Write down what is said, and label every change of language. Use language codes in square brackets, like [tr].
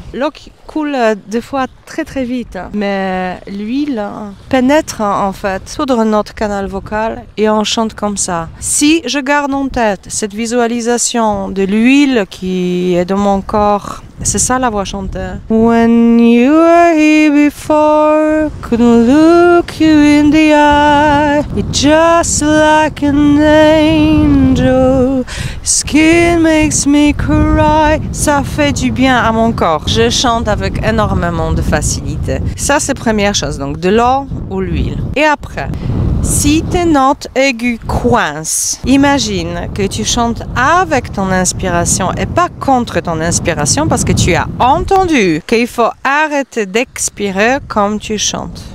[fr] L'eau qui coule des fois très très vite, mais l'huile pénètre en fait dans notre canal vocal et on chante comme ça. Si je garde en tête cette visualisation de l'huile qui est dans mon corps, c'est ça la voix chantée. [en] When you were here before, couldn't look you in the eye. You're just like an angel. Skin makes me cry. [fr] Ça fait du bien à mon corps. Je chante avec énormément de facilité. Ça, c'est la première chose. Donc, de l'eau ou l'huile. Et après, si tes notes aiguës coincent, imagine que tu chantes avec ton inspiration et pas contre ton inspiration parce que tu as entendu qu'il faut arrêter d'expirer comme tu chantes.